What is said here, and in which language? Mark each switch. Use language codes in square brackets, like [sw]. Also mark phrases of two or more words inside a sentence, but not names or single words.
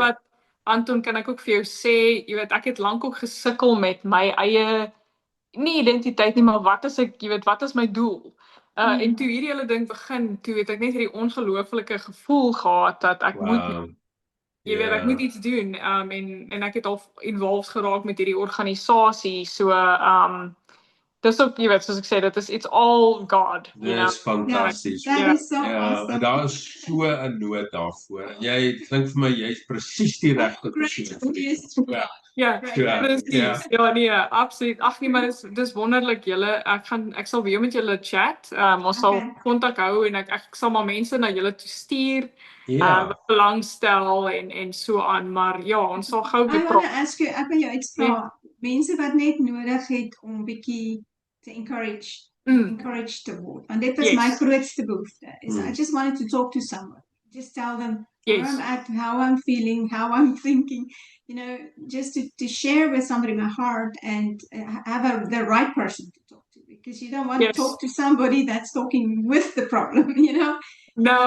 [af] wat, Anton, kan ek ook vir jou sê, ek het lank ook gesukkel met my eie nie identiteit nie, maar wat is my doel? En toe hierdie hele ding begin, toe het ek net hierdie ongelooflike gevoel gehad dat ek moet Wow. ek moet iets doen. En ek het al involved geraak met hierdie organisasie. So dis ook, soos ek sê, dit is [en] it's all God, [af] Dis fantasties. [en] Ja, that is so [af] Ja, [en] awesome. [af] daar is so 'n nood daarvoor. En jy klink vir my jy's presies die regte persoon vir die job. Ja, Ja, precies. Ja, nee, absoluut. Ag nee, maar dis wonderlik julle. Ek sal weer met julle chat. Ons sal Okay. kontak hou en ek sal maar mense na julle toe stuur. Ja. Wat belangstel en so aan, maar ja, ons sal gou [en] I [af] weer [en] want [af] praat. [en] to ask you, [af] ek wil jou uitvra, mense wat net nodig het om bietjie te encourage te word. Want dit was my Yes. grootste behoefte. Is I Mm. [en] just wanted to talk to someone. Just tell them where Yes. I'm at, how I'm feeling, how I'm thinking, just to share with somebody my heart and have the right person to talk to, because you don't want Yes. to talk to somebody that's talking with the problem, No,